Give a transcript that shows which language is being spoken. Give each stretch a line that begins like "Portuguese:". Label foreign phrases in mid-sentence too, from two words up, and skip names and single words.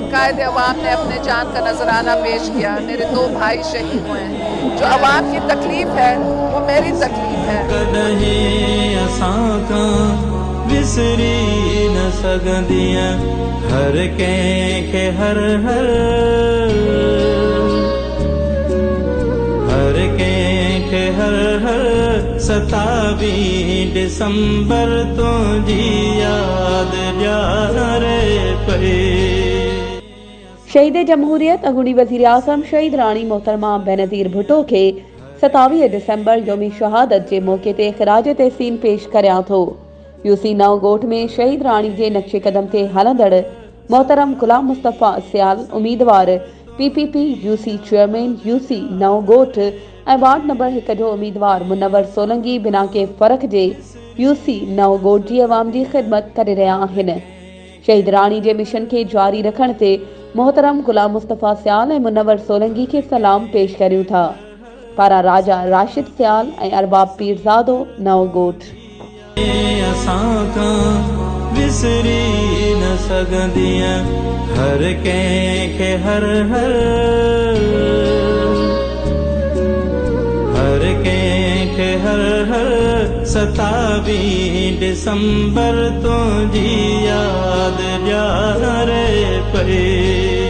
Hindi: कायद अवाम ने अपने जान का नजराना पेश किया। मेरे 2 भाई शहीद हुए हैं। जो अवाम की तकलीफ है वो मेरी तकलीफ है।
Sindhi: विसरी न सगंदियां हर के हर हर हर के हर हर 27 दिसंबर तो जी याद रे पे। शहीद जमहूरियत अगुणी वज़ीर आज़म शहीद रानी मोहतरमा बेनज़ीर भुट्टो के 27 दिसंबर योमी शहादत के मौके ते ख़िराज तहसीन पेश करियां थो। यूसी नवगोठ में शहीद रानी के नक्शे कदम ते हलंदड़ मोहतरम गुलाम मुस्तफ़ा सियाल उम्मीदवार PPP यूसी चेयरमैन यूसी नवगोठ ऐं वार्ड नंबर 1 जो उम्मीदवार मुनव्वर सोलंकी बिना के फ़र्क़ जे यूसी नवगोठ जी अवाम की ख़िदमत करे रहिया आहिनि। शहीद रानी के मिशन के जारी रखण ते मोहतरम गुलाम मुस्तफ़ा सियाल ऐं मुनव्वर सोलंकी के सलाम पेश करियूं था। पारा राजा राशिद सियाल ऐं अरबाब पीरज़ादो नवगोठ। विसरी न सगंदियां हर के हर हर हर के हर हर 27 दिसंबर तो जी याद रे पे।